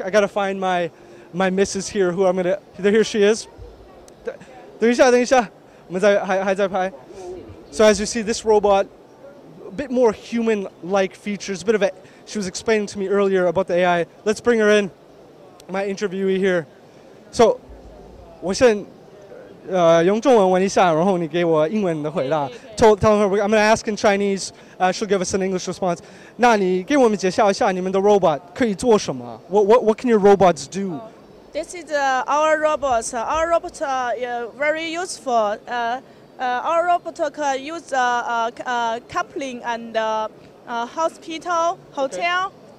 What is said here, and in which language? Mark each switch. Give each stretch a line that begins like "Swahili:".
English: I got to find my missus here, who I'm gonna. Here she is.
Chinese: 等一下，我们还在拍.
English: So as you see, this robot, a bit more human-like features. A bit of a. She was explaining to me earlier about the AI. Let's bring her in. My interviewee here.
Chinese: So, 我先用中文问一下，然后你给我英文的回答。
English: Tell her I'm going to ask in Chinese. She'll give us an English response.
Chinese: 那你给我们介绍一下你们的 robot 可以做什么?
English: What can your robots do? This is our robots. Our robots are very useful. Our robot can use coupling and hospital, hotel.